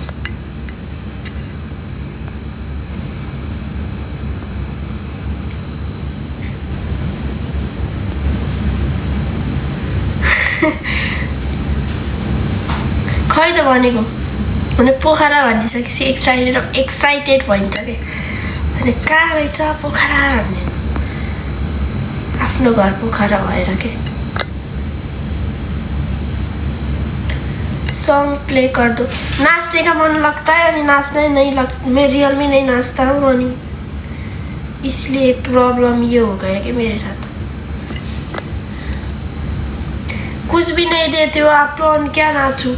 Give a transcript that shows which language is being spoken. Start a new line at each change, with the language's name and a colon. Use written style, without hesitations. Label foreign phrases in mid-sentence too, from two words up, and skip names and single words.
Nepali: खै त भनेको भने पोखरा भनिसकेपछि एक्साइटेड भइन्छ कि। अनि कहाँ रहेछ पोखरा भन्ने, आफ्नो घर पोखरा भएर के।
English: song play
Hindi: कर दो। नाचने का मन लगता है अनि नाचना नहीं लगता, मैं रियल में नहीं नाचता हूँ अनि इसलिए प्रॉब्लम ये हो गया कि मेरे साथ कुछ भी नहीं देते हो आप लोग, क्या नाचूं।